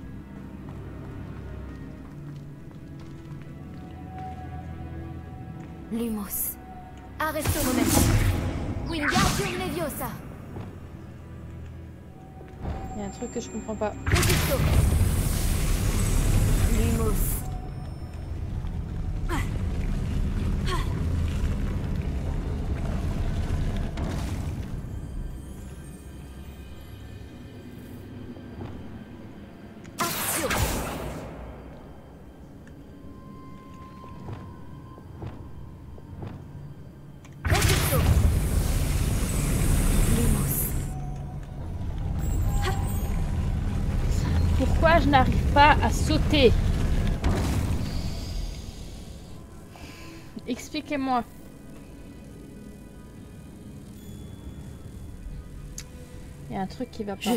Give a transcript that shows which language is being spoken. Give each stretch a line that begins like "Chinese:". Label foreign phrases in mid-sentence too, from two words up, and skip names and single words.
French: Lumos. Arresto momentum. Wingardium Leviosa. Il y a un truc que je comprends pas. Refluxo. Lumos. Accio. Refluxo. Lumos. Pourquoi je n'arrive pas à sauter? Expliquez-moi. Il y a un truc qui va pas.